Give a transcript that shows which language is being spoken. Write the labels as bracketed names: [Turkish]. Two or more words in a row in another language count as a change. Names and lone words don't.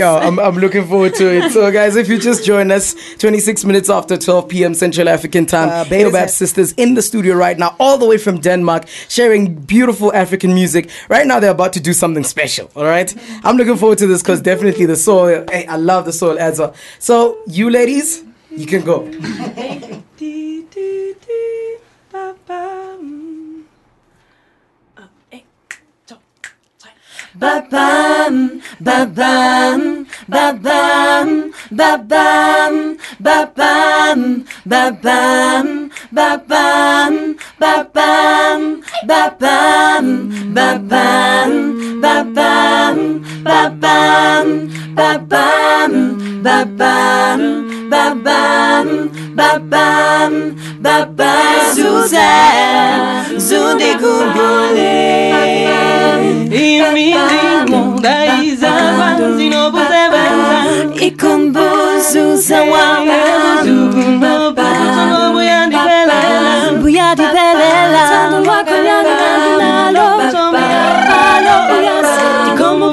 [English] Yeah, I'm looking forward to it. So guys, if you just join us, 26 minutes after 12 p.m. Central African time, Baobab sisters in the studio right now, all the way from Denmark, sharing beautiful African music. Right now, they're about to do something special, all right? I'm looking forward to this because definitely the soul, I love the soul as well. So, you ladies, you can go. Ba-bam, ba-bam, ba-bam, ba-bam, ba-bam, ba-bam, ba-bam, ba-bam, ba-bam, ba-bam, ba-bam, ba-bam, ba-bam, ba-bam, ba-bam, ba-bam, ba-bam, Suzanne, Zundegumbole. Ikumbuzu zawanga Buyadi belela Tikomo